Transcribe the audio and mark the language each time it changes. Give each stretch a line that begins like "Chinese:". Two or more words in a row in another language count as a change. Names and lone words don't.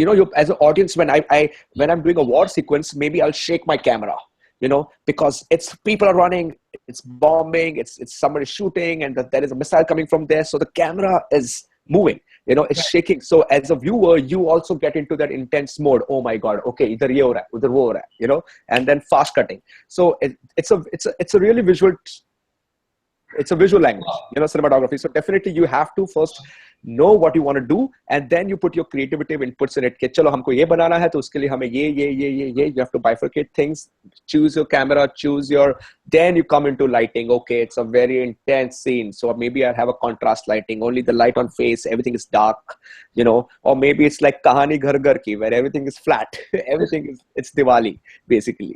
English: You as an audience, when I'm doing a war sequence, maybe I'll shake my camera, because it's people are running, it's bombing, it's somebody shooting, and there is a missile coming from there, so the camera is moving, it's shaking. So as a viewer, you also get into that intense mode. Oh my god,
Hindi: okay, इधर ये हो रहा है, उधर वो हो रहा है,
English: and then fast cutting. So it's a really visual. It's a visual language, cinematography. So definitely you have to first know what you want to do, and then you put your creativity inputs in it.
Hindi: के, चलो, हमको ये बनाना है, तो उसके लिए हमें ये.
English: You have to bifurcate things, choose your camera, then you come into lighting. Okay, it's a very intense scene, so maybe I have a contrast lighting, only the light on face, everything is dark, or maybe it's like Kahani Ghar Ghar Ki, where everything is flat, it's Diwali, basically.